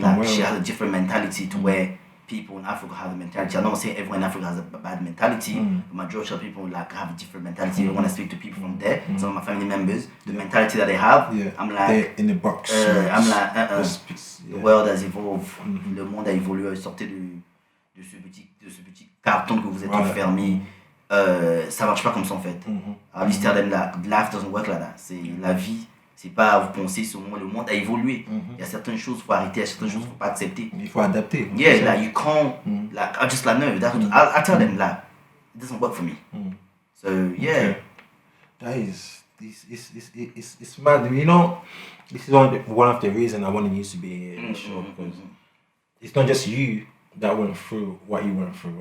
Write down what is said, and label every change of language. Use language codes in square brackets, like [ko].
[en] Like she has a different mentality to where people in Africa have a mentality. I'm not saying everyone in Africa has a bad mentality. The majority of people like have a different mentality. When I speak to people from there, some of my family members, the mentality that they have, I'm like they're in the box. I'm like the world has evolved. [fr] Le monde a évolué. Sortez de ce petit carton que vous êtes enfermé. Ça marche pas comme ça en fait. [en] I used to tell them that life doesn't work like that. [fr] C'est la vie. C'est pas vous pensez sur moi, le monde a évolué. Il y a certaines choses qu'il faut arrêter, il y a certaines choses qu'il faut pas accepter. Il faut adapter. [en] Yeah, like you can't, like I just like no, that's what I tell them like it doesn't work for me. So yeah. Okay. That is it's mad. You know, this is one of the reasons I wanted you to be here in the show because it's not just you that went through what you went through.